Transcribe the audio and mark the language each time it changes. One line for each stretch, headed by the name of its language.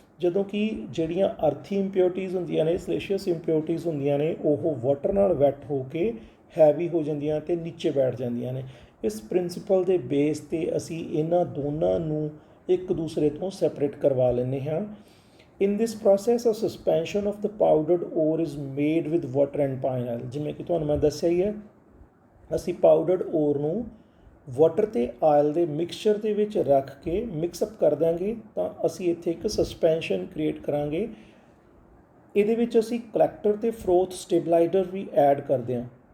Punjabi: ਜਦੋਂ ਕਿ ਜਿਹੜੀਆਂ ਅਰਥੀ ਇੰਪਿਓਰਟੀਜ਼ ਹੁੰਦੀਆਂ ਨੇ, ਸਲੇਸ਼ੀਅਸ ਇੰਪਿਓਰਟੀਜ਼ ਹੁੰਦੀਆਂ ਨੇ, ਉਹ ਵਾਟਰ ਨਾਲ ਵੈਟ ਹੋ ਕੇ ਹੈਵੀ ਹੋ ਜਾਂਦੀਆਂ ਅਤੇ ਨੀਚੇ ਬੈਠ ਜਾਂਦੀਆਂ ਨੇ। ਇਸ ਪ੍ਰਿੰਸੀਪਲ ਦੇ ਬੇਸ 'ਤੇ ਅਸੀਂ ਇਹਨਾਂ ਦੋਨਾਂ ਨੂੰ ਇੱਕ ਦੂਸਰੇ ਤੋਂ ਸੈਪਰੇਟ ਕਰਵਾ ਲੈਂਦੇ ਹਾਂ।
English: In this process, a suspension of the powdered ore is made with water and pine oil।
Punjabi: ਜਿਵੇਂ ਕਿ ਤੁਹਾਨੂੰ ਮੈਂ ਦੱਸਿਆ ਹੀ ਹੈ, ਅਸੀਂ ਪਾਊਡਰਡ ਓਰ ਨੂੰ ਵਾਟਰ ਅਤੇ ਆਇਲ ਦੇ ਮਿਕਸਚਰ ਦੇ ਵਿੱਚ ਰੱਖ ਕੇ ਮਿਕਸਅਪ ਕਰ ਦਾਂਗੇ ਤਾਂ ਅਸੀਂ ਇੱਥੇ ਇੱਕ ਸਸਪੈਂਸ਼ਨ ਕ੍ਰੀਏਟ ਕਰਾਂਗੇ। ਇਹਦੇ ਵਿੱਚ ਅਸੀਂ ਕਲੈਕਟਰ ਅਤੇ ਫਰੋਥ ਸਟੇਬਲਾਈਜ਼ਰ ਵੀ ਐਡ ਕਰਦੇ ਹਾਂ।